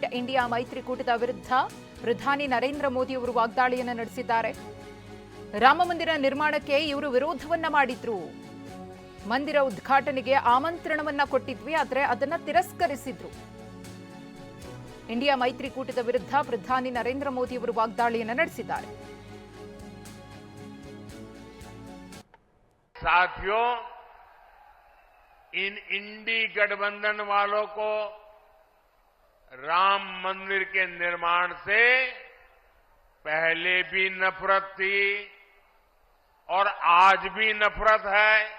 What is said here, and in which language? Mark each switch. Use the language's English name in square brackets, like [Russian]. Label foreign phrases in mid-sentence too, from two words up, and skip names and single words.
[Kannada] ಇಂಡಿಯಾ ಮೈತ್ರಿಕೂಟದ ವಿರುದ್ಧ ಪ್ರಧಾನಿ ನರೇಂದ್ರ ಮೋದಿ ಅವರು ವಾಗ್ದಾಳಿಯನ್ನು ನಡೆಸಿದ್ದಾರೆ. ರಾಮಮಂದಿರ ನಿರ್ಮಾಣಕ್ಕೆ ಇವರು ವಿರೋಧವನ್ನ ಮಾಡಿದ್ರು. ಮಂದಿರ ಉದ್ಘಾಟನೆಗೆ ಆಮಂತ್ರಣವನ್ನ ಕೊಟ್ಟಿದ್ವಿ, ಆದರೆ ಅದನ್ನ ತಿರಸ್ಕರಿಸಿದ್ರು. ಇಂಡಿಯಾ ಮೈತ್ರಿಕೂಟದ ವಿರುದ್ಧ ಪ್ರಧಾನಿ ನರೇಂದ್ರ ಮೋದಿ ಅವರು ವಾಗ್ದಾಳಿಯನ್ನು ನಡೆಸಿದ್ದಾರೆ. [Hindi] साथियों, इन इंडी गठबंधन वालों को राम मंदिर के निर्माण से पहले भी नफरत थी और आज भी नफरत है.